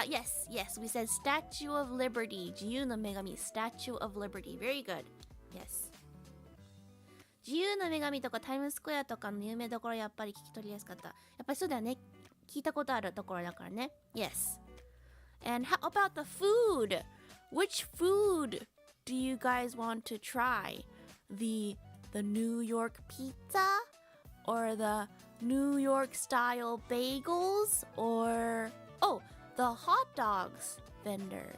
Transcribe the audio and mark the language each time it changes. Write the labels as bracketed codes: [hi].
[en] Yes, yes, we said Statue of Liberty. 自由の女神 Statue of Liberty. Very good. Yes. [ja] 自由の女神とかタイムスクエアとかの有名どころやっぱり聞き取りやすかった。やっぱりそうだよね。聞いたことあるところだからね。 [en] Yes. And how about the food? Which food do you guys want to try? The New York pizza? Or the New York style bagels? Or, oh, the hot dogs vendor.